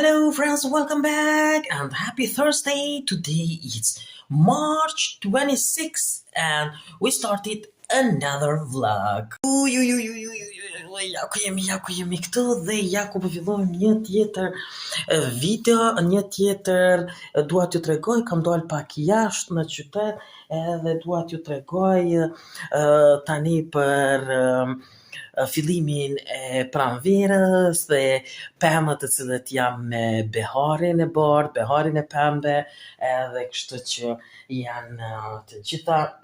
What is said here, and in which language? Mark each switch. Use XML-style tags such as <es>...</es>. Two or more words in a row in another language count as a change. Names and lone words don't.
<en>Hello friends, welcome back and happy Thursday. Today it's March 26th and we started another vlog.</en> <sq>Ja ku jemi këtu dhe ja ku po fillojmë një tjetër video, një tjetër dua t'ju tregoj, kam dalë pak jashtë në qytet edhe dua t'ju tregoj tani për fillimin e pranverës dhe pemët të cilët jam me beharin e bardhë, beharin e pemëve, edhe kështu që janë të gjitha</sq>